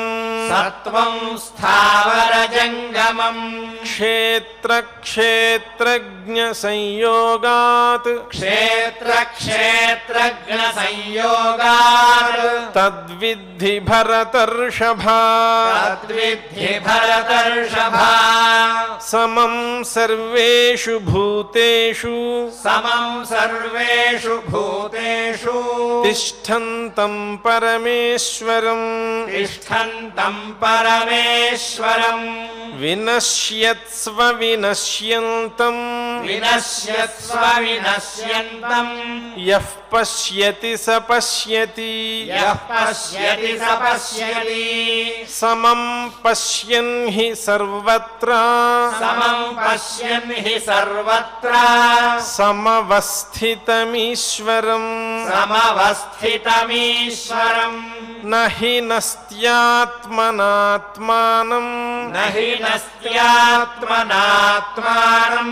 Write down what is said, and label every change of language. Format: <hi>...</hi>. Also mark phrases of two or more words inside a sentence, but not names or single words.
<sa>సత్వం స్థావరజంగమం క్షేత్రజ్ఞ సంయోగాత్ క్షేత్ర క్షేత్రజ్ఞ సంయోగాత్ తద్విద్ధి భరతర్షభా తద్విద్ధి భరతర్షభా సమం సర్వేషు భూతేషు సమం సర్వేషు భూతేషు తిష్టంతం పరమేశ్వరం తిష్టంతం పరమేశ్వరం వినశ్యత్స్వ వినశ్యంతం వినశ్యత్స్వ వినశ్యంతం యః పశ్యతి స పశ్యతి యః పశ్యతి స పశ్యతి సమం పశ్యన్ హి సర్వత్ర సమం పశ్యన్ హి సర్వత్ర సమవస్థితమీశ్వరం సమవస్థితమీశ్వరం నహి నస్త్యాత్మనాత్మానం నహి నస్త్యాత్మనాత్మానం</sa>